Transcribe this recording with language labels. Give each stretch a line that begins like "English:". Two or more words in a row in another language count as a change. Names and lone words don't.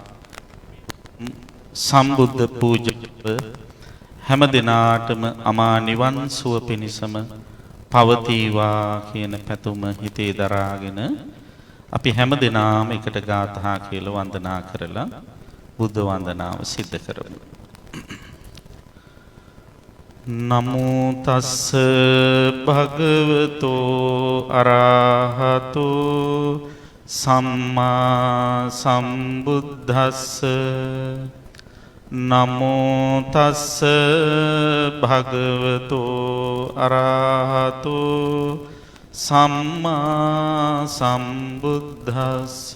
Sinhala: සම්බුද්ධ පූජාව හැම දිනාටම අමා නිවන් සුව පිණිසම පවතිවා කියන පැතුම හිතේ දරාගෙන අපි හැම දිනාම එකට ගාථා කියලා වන්දනා කරලා බුද්ධ වන්දනාව සිද්ධ කරමු.
Pali: නමෝ තස්ස භගවතෝ අරහතෝ සම්මා සම්බුද්දස්ස. නමෝ තස්ස භගවතෝ අරහතෝ සම්මා සම්බුද්දස්ස.